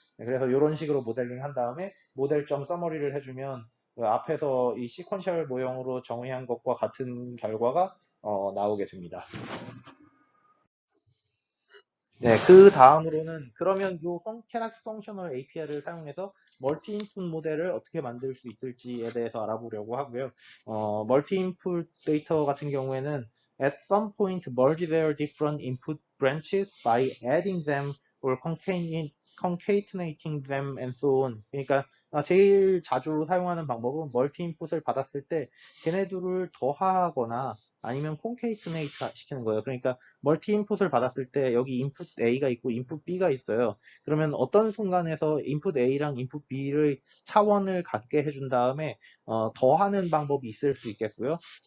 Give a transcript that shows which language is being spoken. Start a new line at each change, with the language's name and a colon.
Korean: 네, 그래서 이런 식으로 모델링 한 다음에 모델점 서머리를 해주면 그 앞에서 이 시퀀셜 모형으로 정의한 것과 같은 결과가 나오게 됩니다. 네, 그 다음으로는 그러면 요 캐락스 펑셔널 API를 사용해서 멀티 인풋 모델을 어떻게 만들 수 있을지에 대해서 알아보려고 하고요. 멀티 인풋 데이터 같은 경우에는
English: at some point merge their different input branches by adding them or concatenating them and so on.
Korean: 그러니까 제일 자주 사용하는 방법은 멀티 인풋을 받았을 때 걔네들을 더하거나 아니면 콘케이트네이트 시키는 거예요. 그러니까 멀티 인풋을 받았을 때 여기 인풋 A가 있고 인풋 B가 있어요. 그러면 어떤 순간에서 인풋 A랑 인풋 B를 차원을 갖게 해준 다음에 더하는 방법이 있을 수 있겠고요.